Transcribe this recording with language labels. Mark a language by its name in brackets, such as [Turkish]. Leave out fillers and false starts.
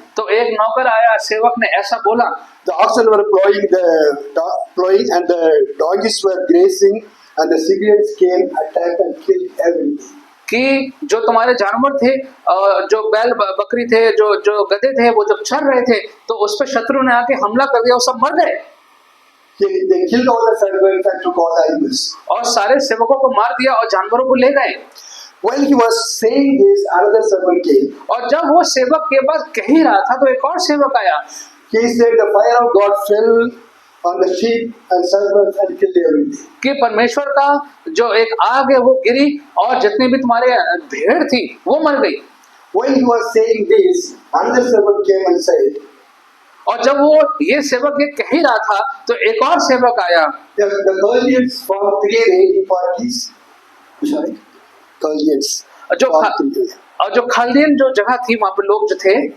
[Hindi] तो एक नौकर आया, सेवक ने ऐसा बोला, [English] the oxen were plowing and the donkeys were grazing and the Syrians came, attacked and killed everything. [Hindi] कि जो तुम्हारे जानवर थे जो बैल बकरी थे जो गधे थे वो जब चल रहे थे तो उस पर शत्रु ने आके हमला कर दिया, वो सब मर गए। [English] They killed all the servants and took all the animals. [Hindi] और सारे सेवकों को मार दिया और जानवरों को ले गए। [English] While he was saying this, another servant came. [Hindi] और जब वो सेवक के पास कह ही रहा था तो एक और सेवक आया। [English] He said, the fire of God fell on the sheep and servants and killed everything. [Hindi] कि परमेश्वर का जो एक आग है वो गिरी और जितनी भी तुम्हारे भेड़ थी वो मर गई। [English] When he was saying this, another servant came and said, [Hindi] और जब वो ये सेवक ये कह ही रहा था तो एक और सेवक आया। [English] the Chaldeans formed 3 raiding parties. Sorry, Chaldeans. [Hindi] जो और जो खालदीन जो जगह थी वहां पे लोग जो थे